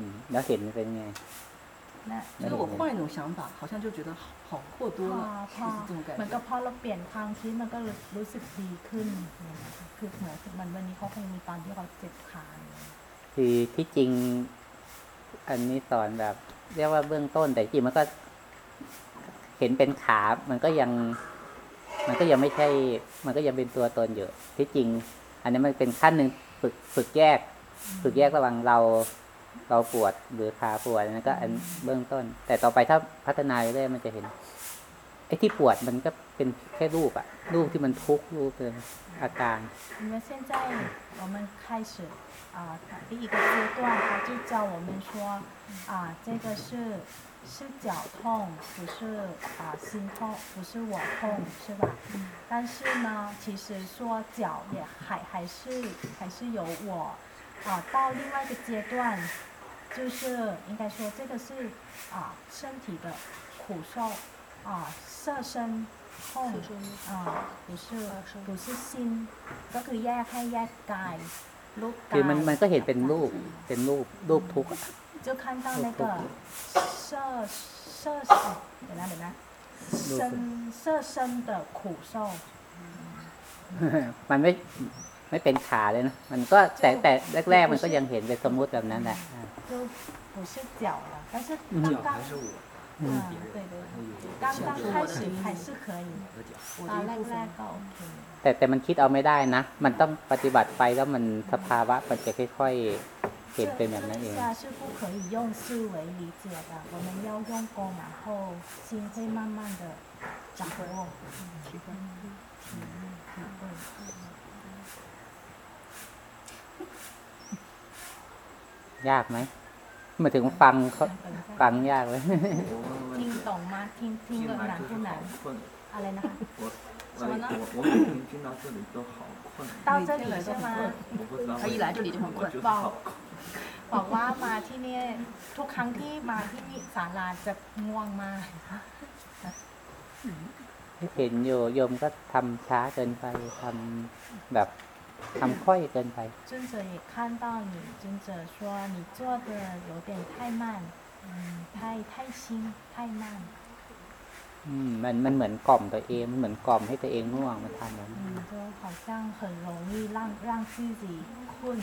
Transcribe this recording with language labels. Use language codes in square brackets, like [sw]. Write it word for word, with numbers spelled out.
[th] แล้วเห็นเป็นไง [zh] 就是我换一种想法，好像就觉得好过多了，就是这种感觉。 [th] มันก็พอเราเปลี่ยนความคิดมันก็รู้สึกดีขึ้นคือเหมือนมันวันนี้เขาคงมีตอนที่เขาเจ็บขา คือที่จริงอันนี้สอนแบบเรียกว่าเบื้องต้นแต่จริงมันก็เห็นเป็นขามันก็ยังมันก็ยังไม่ใช่มันก็ยังเป็นตัวตนอยู่ที่จริงอันนี้มันเป็นขั้นหนึ่งฝึกฝึกแยกฝึกแยกระหว่างเราเราปวดหรือขาปวดนั่นก็อันเบื้องต้นแต่ต่อไปถ้าพัฒนาเรื่อยๆมันจะเห็นไอ้ที่ปวดมันก็เป็นแค่รูปอะรูปที่มันทุกข์รูปเป็นอาการ [zh] 因为现在我们开始啊第一个阶段他就教我们说啊这个是是脚痛，不是啊、呃、心痛，不是我痛，是吧？嗯。但是呢，其实说脚也还还是还是有我啊、呃、到另外一个阶段，就是应该说这个是啊、呃、身体的苦受啊色身痛啊，不是不是心， [th] ก็คือแยกให้แยกกายรูปกาย คือมันมันก็เห็นเป็นรูปเป็นรูปรูปทุกข์ [zh] 就看到那个色色身，等下等下，身色身的苦受。 [th] มันไม่ไม่เป็นขาเลยนะมันก็แต่แต่แรกๆมันก็ยังเห็นเป็นสมมุติแบบนั้นแหละ [zh] 就不是脚了，但是刚刚嗯对对，刚刚开始还是可以，啊 [th] แรกๆก็โอเค。 แต่แต่มันคิดเอาไม่ได้นะมันต้องปฏิบัติไปแล้วมันสภาวะมันจะค่อยๆ [zh] 这一下是不可以用思维理解的，我们要用功，然后心会慢慢的掌握。 [th] ยากไหมมาถึงฟังเขาฟังยากเลย [zh] 听懂吗？听听得难不难？ [th] อะไรนะคะ [zh] 我我每天听到这里都好困，到这里是吗？他一来这里就很困。 [th] บอกว่ามาที่นี่ทุกครั้งที่มาที่นี่ศาลาจะง่วงมาก เห็นอยู่โยมก็ทำช้าเกินไปทำแบบทำค่อยเกินไป [zh] 尊者也看到你，尊者说你做的有点太慢，嗯，太太轻，太慢。 [th] 嗯，มันมันเหมือนกล่อมตัวเองเหมือนกล่อมให้ตัวเองง่วงมาทำแล้ว [zh] 嗯，就好像很容易让让自己困。